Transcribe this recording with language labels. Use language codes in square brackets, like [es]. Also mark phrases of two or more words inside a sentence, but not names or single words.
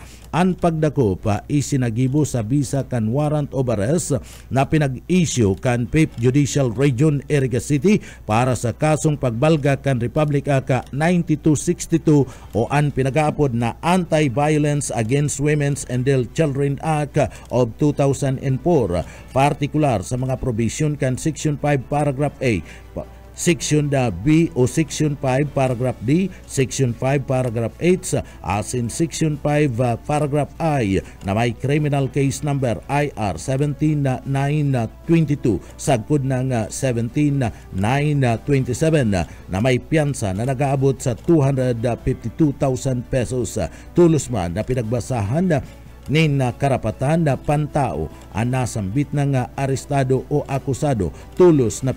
[bik] Ang pagdakop isinagibo sa visa kan [en] warrant of arrest [bik] na pinag-issue kan 5th Judicial Region Iriga City para sa kasong pagbalga kan Republic Act 9262 o ang pinag-aapod na Anti-Violence Against Women's and Children Act of 2004, partikular sa mga provision kan Section 5 Paragraph A, Section B o Section 5 Paragraph D, Section 5 Paragraph 8 as in Section 5 Paragraph I na may [en] criminal case number [bik] IR 17922 sagkod ng 17927 na may piyansa na nag-aabot sa 252,000 pesos. Tulos man na pinagbasahan nin karapatan na pantao ang nasambit ng arestado o akusado tulos na